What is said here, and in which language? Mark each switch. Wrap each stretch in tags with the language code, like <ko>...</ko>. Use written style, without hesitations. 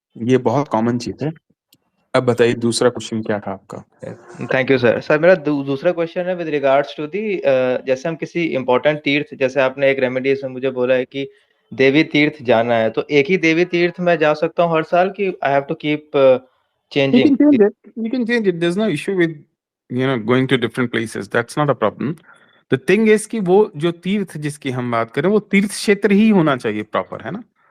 <hi>ये बहुत कॉमन चीज है। अब बताइए दूसरा क्वेश्चन क्या था आपका। Thank you sir. सर मेरा दूसरा क्वेश्चन है</hi> <en>with regards to the,</en> <hi>जैसे हम किसी इंपॉर्टेंट तीर्थ, जैसे आपने एक रेमेडीज में मुझे बोला है कि देवी तीर्थ जाना है, तो एक ही देवी तीर्थ में जा सकता हूँ हर साल कि</hi> <en>I have to keep You</en> <hi>changing?</hi> <en>can change it. You can change it. There's no issue with going to different places. That's not a problem. The thing is</en> <hi>कि वो जो तीर्थ जिसकी हम बात करें, वो तीर्थ क्षेत्र ही होना चाहिए प्रॉपर, है ना।</hi>